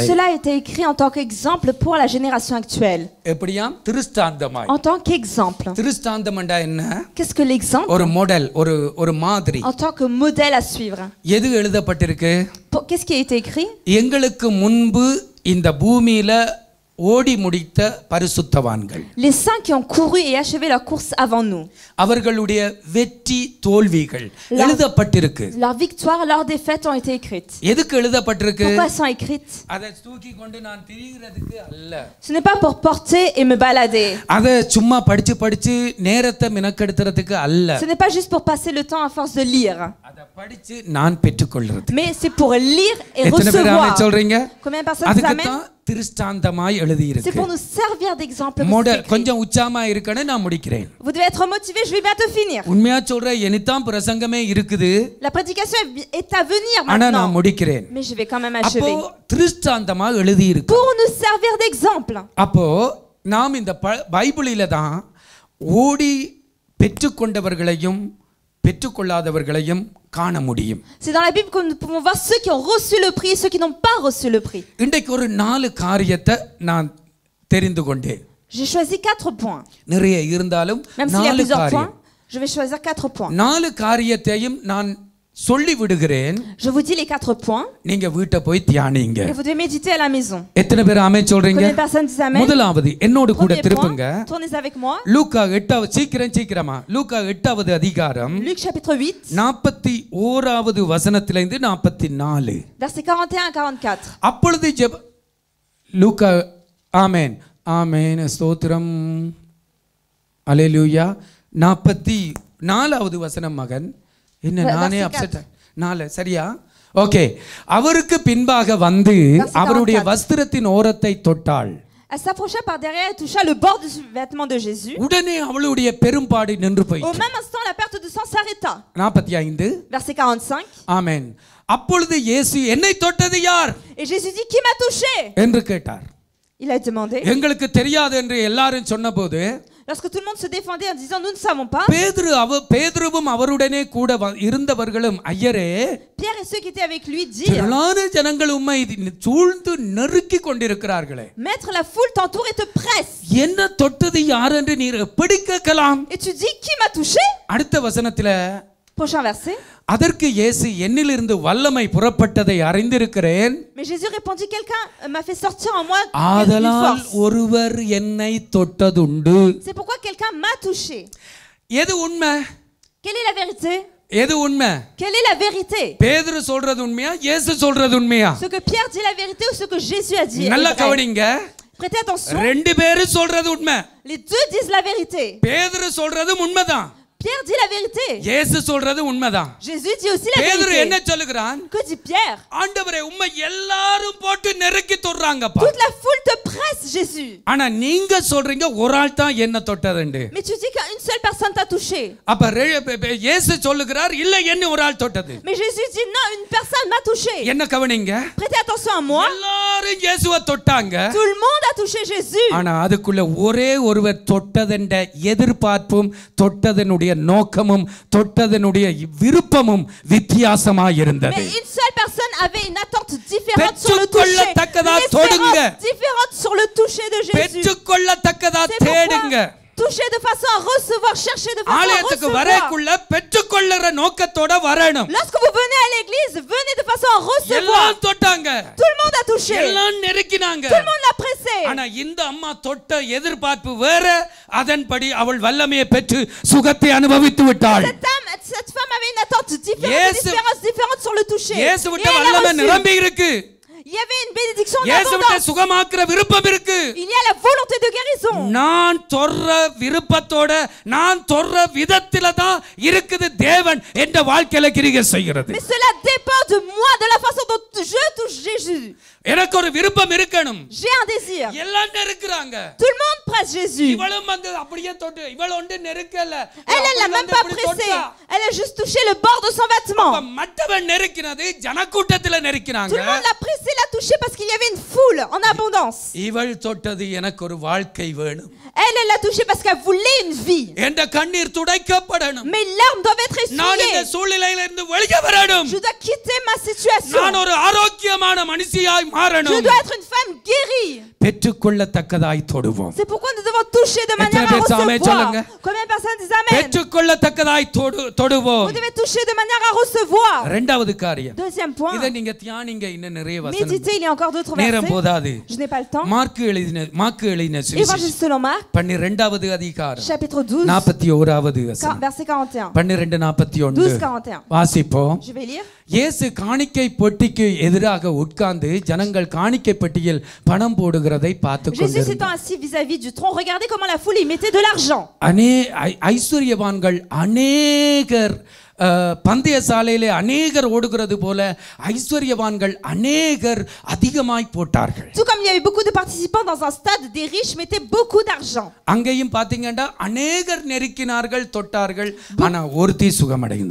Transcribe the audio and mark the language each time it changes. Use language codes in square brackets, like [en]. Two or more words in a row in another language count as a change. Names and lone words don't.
[fr] Tout cela a été écrit en tant qu'exemple pour la génération actuelle. [ta] எப்படியாம்? திருஷ்டாந்தமாய். [fr] En tant qu'exemple. [ta] திருஷ்டாந்தம்டா என்ன? [fr] Qu'est-ce que l'exemple? [ta] ஒரு மாடல், ஒரு மாதிரி. [fr] En tant que modèle à suivre. [ta] எது எழுதப்பட்டிருக்கு? [fr] Qu'est-ce qui a été écrit? [ta] எங்களுக்கு முன்பு இந்த பூமியில ஓடி முடித்த பரிசுத்தவான்கள். [fr] Les saints qui ont couru et achevé leur course avant nous. [ta] அவர்களுடைய வெற்றி தோல்விகள் எழுதப்பட்டிருக்கு. [fr] Leur victoire, leur défaite ont été écrites. [ta] எதுக்கு எழுதப்பட்டிருக்கு? [fr] Pourquoi elles sont écrites? [ta] அதை தூக்கி கொண்டு நான் திரிகிறதுக்கு அல்ல. [fr] Ce n'est pas pour porter et me balader. [ta] அதை சும்மா படிச்சு நேரத்தை மினக்கெடுத்துறதுக்கு அல்ல. [fr] Ce n'est pas juste pour passer le temps à force de lire. [ta] அதை படிச்சு நான் பெற்றுக்கொள்றது. [fr] Mais c'est pour lire et [ta] எத்தனை பேர் [fr] recevoir. [ta] ஆமென் சொல்றீங்க? [fr] Combien de personnes disent amen? [ta] திருஷ்டாந்தமாய் எழுதி இருக்கு. [fr] C'est pour nous servir d'exemple. [ta] கொஞ்சம் உச்சாமா இருக்கணும், நான் முடிக்கிறேன். [fr] Vous devez être motivé, je vais bientôt finir. [ta] உண்மையா சொல்றேன், எனதான் பிரசங்கமே இருக்குது. [fr] La prédication est à venir [ta] ஆனா [fr] maintenant. [ta] நான் முடிக்கிறேன். [fr] Mais je vais quand même achever. [ta] அப்போ திருஷ்டாந்தமா எழுதி இருக்கு. [fr] Pour nous servir d'exemple. [ta] அப்போ நாம் இந்த பைபிளில தான் ஓடி பெற்றுக்கொண்டவர்களையும் பெற்றுக்கொள்ளாதவர்களையும் காண முடியும். [fr] C'est dans la Bible que nous pouvons voir ceux qui ont reçu le prix et ceux qui n'ont pas reçu le prix. [ta] இன்றைக்கு ஒரு 4 காரியத்தை நான் தெரிந்து கொண்டேன். [fr] J'ai choisi 4 points. [ta] நிறைய இருந்தாலும் 4 காரியம். [fr] Je vais choisir 4 points. [ta] 4 காரியத்தையும் நான் சொல்லி விடுகிறேன். [fr] Je vous dis les 4 points. [ta] நீங்க வீட்டை போய் தியானிங்க. [fr] Et vous devez méditer à la maison. [ta] எத்தனை பேர் ஆமென் சொல்றீங்க? [fr] Combien de personnes disent amen? [ta] முதலாவது என்னோடு கூட திருப்புங்க. [fr] Tournez avec moi. [ta] லூக்கா 8வது சீக்கிரமா லூக்கா 8வது அதிகாரம் [fr] Luc chapitre 8 [ta] 41வது வசனத்திலிருந்து 44. [fr] Verset 41 à 44. [ta] அப்பொழுது லூக்கா ஆமென் ஆமென் ஸ்தோத்திரம் அல்லேலூயா. 44வது வசனம் மகன் என்ன நானே அப்செட் 4 சரியா? ஓகே. அவருக்கு பின்பாக வந்து அவருடைய வஸ்திரத்தின் ஓரத்தை தொட்டாள். [fr] Elle s'approcha par derrière et toucha le bord du vêtement de Jésus. [ta] உடனே அவளுடைய பெரும்பாடு நின்று போயிற்று. [fr] Au même instant la perte de sang s'arrêta. [ta] 45 [fr] Verset 45. [ta] ஆமென். அப்பொழுது இயேசு என்னை தொட்டது யார்? [fr] Et Jésus dit qui m'a touché? [ta] என்று கேட்டார். [fr] Il a demandé. [ta] எங்களுக்கு தெரியாது என்று எல்லாரும் சொன்னபோது [fr] Lorsque tout le monde se défendait en disant nous ne savons pas. [ta] பேதுருவும் அவருடனே கூட இருந்தவர்களும் ஐயரே [fr] Pierre et ceux qui étaient avec lui dirent. [ta] திரளான ஜனங்கள் உம்மை சூழ்ந்து நெருக்கி கொண்டிருக்கிறார்களே. [fr] Maître, la foule t'entoure et te presse. [ta] என்ன தொட்டது யார் என்று நீர் எப்படி கேட்கலாம்? [fr] Et tu dis qui m'a touché? [ta] அடுத்த வசனத்துல [fr] Prochain verset. [ta] அதற்கு இயேசு என்னிலிருந்து வல்லமை புறப்பட்டதை அறிந்திருக்கிறேன். [fr] Mais Jésus répondit quelqu'un m'a fait sortir en moi une [ta] ஆதலால் [fr] force. [ta] ஒருவர் என்னை தொட்டதுண்டு. [fr] C'est pourquoi quelqu'un m'a touché. [ta] எது உண்மை? [fr] Quelle est la vérité? [ta] எது உண்மை? [fr] Quelle est la vérité? [ta] பேதுரு சொல்றது உண்மையா இயேசு சொல்றது உண்மையா? [fr] Ce que Pierre dit la vérité ou ce que Jésus a dit? [ta] நல்லா கவனிங்க. [fr] Prêtez attention. [ta] ரெண்டு பேரும் சொல்றது உண்மை. [fr] Les deux disent la vérité. [ta] பேதுரு சொல்றது உண்மைதான். [fr] Pierre dit la vérité. [ta] இயேசு சொல்றது உண்மைதான். [fr] Jésus dit aussi la [ta] பேதுரு [fr] vérité. [ta] என்ன சொல்லுகிறான்? [fr] Que dit Pierre? [ta] ஆண்டவரே உம்மை எல்லாரும் போட்டு நெருக்கி தொடுறாங்கப்பா. [fr] Toute la foule te presse, Jésus. [ta] ஆனா நீங்க சொல்றீங்க ஒரு ஆள் தான் என்ன தொட்டதுண்டு. [fr] Mais tu dis qu'une seule personne t'a touché. [ta] அப்ப இயேசு சொல்லுகிறார் இல்ல என்ன ஒரு ஆள் தொட்டது. [fr] Mais Jésus dit non, une personne m'a touché. [ta] என்ன கவனிங்க. [fr] Prêtez attention à moi. [ta] எல்லாரும் இயேசுவை தொட்டாங்க. [fr] Tout le monde a touché Jésus. [ta] ஆனா அதுக்குள்ள ஒரே ஒருவர் தொட்டதென்ற எதிர்பார்ப்பும் தொட்டதனுடைய நோக்கமும் தொட்டதனுடைய விருப்பமும் வித்தியாசமாய் இருந்தது. [fr] Mais une seule personne avait une attente différente sur le toucher. Différente sur le toucher de Jésus. [ta] பெற்றுக்கொள்ளத்தக்கதா தேடுங்க. [fr] Toucher de façon à recevoir, chercher de façon à [ta] ஆலயத்துக்கு வரக்குள்ள பெற்றுக்கொள்ளற நோக்கத்தோட வரணும். [fr] Lorsque vous venez à l'église, venez de façon à recevoir. [ta] எல்லாம் தொட்டாங்க. [fr] Tout le monde a touché. [ta] எல்லாம் நெருக்கினாங்க. [fr] Tout le monde l'a pressé. [ta] ஆனா இந்த அம்மா தொட்ட எதிர்பார்ப்பு வேற, அதன்படி அவள் வல்லமையை பெற்று சுகத்தை அனுபவித்து விட்டாள். [fr] Cette femme avait une attente différente sur le toucher. [ta] இயேசுவிட்ட வல்லமை நிரம்பி இருக்கு. [fr] Il y avait une bénédiction en [ta] இயேசுவிட்ட சுகமாக்குற விருப்பம் இருக்கு. [fr] Il y a la volonté de guérison. [ta] நான் தொடுற விருப்பத்தோட நான் தொடுற விதத்தில தான் இருக்குது தேவன் என்ற வாழ்க்கையில கிரியை செய்கிறது. [fr] Mais cela dépend de moi, de la façon dont je touche Jésus. [ta] எனக்கு ஒரு விருப்பம் இருக்கணும். [fr] J'ai un désir. [ta] எல்லாம் நெருக்குறாங்க. [fr] Tout le monde presse Jésus. [ta] இவளும் வந்து அப்படியே தொட்டு இவள் ஒன்று நெருக்கல. [fr] Elle l'a même pas pressé. Elle a juste touché le bord de son vêtement. [ta] மற்றவன் நெருக்கினது ஜனக்கூட்டத்தில நெருக்கினாங்க. [fr] Tout le monde l'a pressé, l'a touché parce qu'il y avait une foule en abondance. [ta] இவள் தொட்டது எனக்கு ஒரு வாழ்க்கை வேணும். [fr] Elle l'a touché parce qu'elle voulait une vie. [ta] என்ற கண்ணீர் துடைக்கப்படணும். [fr] Mes larmes doivent être essuyées. [ta] நான் இந்த சூழ்நிலையில இருந்து வெளியே வரணும். [fr] Je dois quitter ma situation. [ta] நான் ஒரு ஆரோக்கியமான மனுஷியாய் மாறணும். [fr] Je dois être une femme guérie. [ta] பெற்றுக்கொள்ளத்தக்கதாய் தொடுவோம். [fr] C'est pourquoi nous devons toucher de manière à recevoir. Combien de personnes disent amen? [ta] பெற்றுக்கொள்ளத்தக்கதாய் தொடுவோம். [fr] Vous devez toucher de manière à recevoir. [ta] இரண்டாவது காரியம். [fr] Deuxième point. [ta] இத நீங்க தியானிங்க இன்னும் நிறைய வசனம். [fr] Méditez, il y a encore d'autres versets. [ta] நேரம் போதாது. [fr] Je n'ai pas le temps. [ta] மார்க்கு எழுதின [fr] Évangile selon Marc. [ta] 12வது அதிகாரம். [fr] Chapitre 12. [ta] 41வது வசனம். [fr] Verset 41. [ta] 12:41. [fr] 12:41. [ta] வாசிப்போம். [fr] Je vais lire. [ta] இயேசு காணிக்கை பெட்டிக்கு எதிராக உட்கார்ந்து ஜனங்கள் காணிக்கை பெட்டியில் பணம் போடுகிறதை பார்த்து [fr] Jésus [ta] கொண்டிருந்தார். [fr] s'étant assis vis-à-vis du tronc, regardez comment la foule y mettait de l'argent. [ta] ஐஸ்வர்யவான்கள் அநேகர் பந்தய சாலையிலே அநேகர் ஓடுகிறது போல ஐஸ்வர்யவான்கள் அநேகர் அதிகமாய் போட்டார்கள். [fr] Tout comme il y avait beaucoup de participants dans un stade, des riches mettaient beaucoup d'argent. [ta] அங்கேயும் பாத்தீங்கன்னா அநேகர் நெருக்கினார்கள் தொட்டார்கள் ஆனா ஒருத்தி சுகமடைந்தார்.